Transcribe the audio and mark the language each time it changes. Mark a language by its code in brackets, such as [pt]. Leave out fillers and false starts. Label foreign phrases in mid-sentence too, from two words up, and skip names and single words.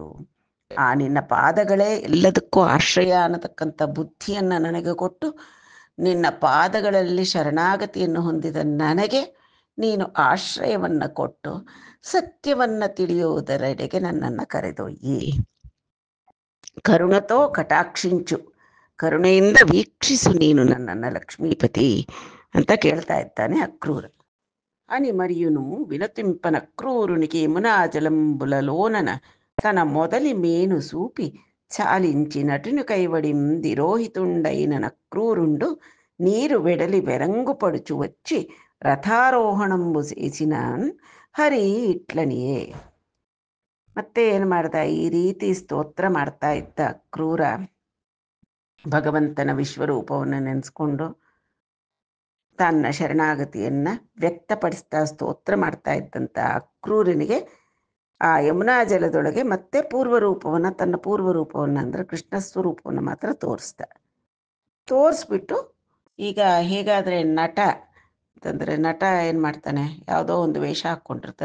[kn] ಆ ನಿನ್ನ ಪಾದಗಳೇ ಎಲ್ಲದಕ್ಕೂ ಆಶ್ರಯ ಅನ್ನತಕ್ಕಂಥ ಬುದ್ಧಿಯನ್ನು ನನಗೆ ಕೊಟ್ಟು ನಿನ್ನ ಪಾದಗಳಲ್ಲಿ ಶರಣಾಗತಿಯನ್ನು ಹೊಂದಿದ ನನಗೆ ನೀನು ಆಶ್ರಯವನ್ನು ಕೊಟ್ಟು ಸತ್ಯವನ್ನು ತಿಳಿಯುವುದರೆಡೆಗೆ ನನ್ನನ್ನು ಕರೆದೊಯ್ಯಿ. [te] కరుణతో కటాక్షించు, [kn] ಕರುಣೆಯಿಂದ ವೀಕ್ಷಿಸು ನೀನು ನನ್ನನ್ನು ಲಕ್ಷ್ಮೀಪತಿ ಅಂತ ಕೇಳ್ತಾ ಇದ್ದಾನೆ ಅಕ್ರೂರ. [te] అని మరియును వినతింపన క్రూరునికి యమునాజలంబులలోనన తన మొదలి మేను సూపి చాలించి నటుని కైవడిం దిరోహితుండైన నక్రూరుండు నీరు వెడలి వెరంగుపడుచు వచ్చి రథారోహణంబు సేసినాన్ హరి ఇట్లనియే. [kn] ಮತ್ತೆ ಏನು ಮಾಡ್ದ, ಈ ರೀತಿ ಸ್ತೋತ್ರ ಮಾಡ್ತಾ ಇದ್ದ ಕ್ರೂರ ಭಗವಂತನ ವಿಶ್ವರೂಪವನ್ನು ನೆನೆಸ್ಕೊಂಡು ತನ್ನ ಶರಣಾಗತಿಯನ್ನು ವ್ಯಕ್ತಪಡಿಸ್ತಾ ಸ್ತೋತ್ರ ಮಾಡ್ತಾ ಇದ್ದಂಥ ಅಕ್ರೂರನಿಗೆ ಆ ಯಮುನಾ ಜಲದೊಳಗೆ ಮತ್ತೆ ಪೂರ್ವರೂಪವನ್ನು, ತನ್ನ ಪೂರ್ವರೂಪವನ್ನು ಅಂದರೆ ಕೃಷ್ಣ ಸ್ವರೂಪವನ್ನು ಮಾತ್ರ ತೋರಿಸ್ಬಿಟ್ಟು, ಈಗ ಹೇಗಾದರೆ ನಟ ಅಂತಂದರೆ ನಟ ಏನು ಮಾಡ್ತಾನೆ, ಯಾವುದೋ ಒಂದು ವೇಷ ಹಾಕ್ಕೊಂಡಿರ್ತಾನೆ.